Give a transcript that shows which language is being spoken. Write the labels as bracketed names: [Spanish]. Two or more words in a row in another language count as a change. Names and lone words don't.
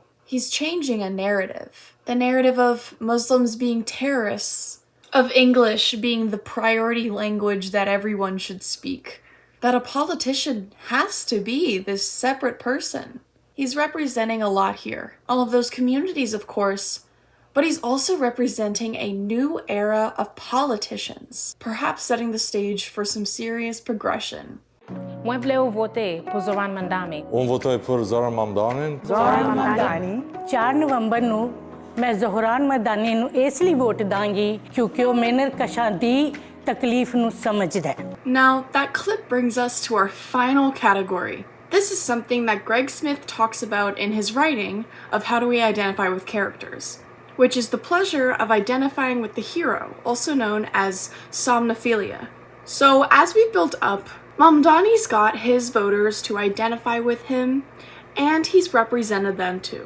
[English] He's changing a narrative. The narrative of Muslims being terrorists, of English being the priority language that everyone should speak, that a politician has to be this separate person. He's representing a lot here. All of those communities, of course, but he's also representing a new era of politicians, perhaps setting the stage for some serious progression. [French] Moi voulais voter pour Zohran Mamdani. [Albanian] Unë votoj për Zohran Mamdanin. [Punjabi] Zohran Mamdani 4 ਨਵੰਬਰ ਨੂੰ ਮੈਂ ਜ਼ੋਹਰਾਨ ਮਮਦਾਨੀ ਨੂੰ ਇਸ ਲਈ ਵੋਟ ਦਾਂਗੀ ਕਿਉਂਕਿ ਉਹ ਮਿਹਨਤ ਕਸ਼ਾਂ ਦੀ ਤਕਲੀਫ ਨੂੰ ਸਮਝਦਾ ਹੈ. [English] Now, that clip brings us to our final category. This is something that Greg Smith talks about in his writing of how do we identify with characters, which is the pleasure of identifying with the hero, also known as somnophilia. So as we built up, Mamdani's got his voters to identify with him, and he's represented them too.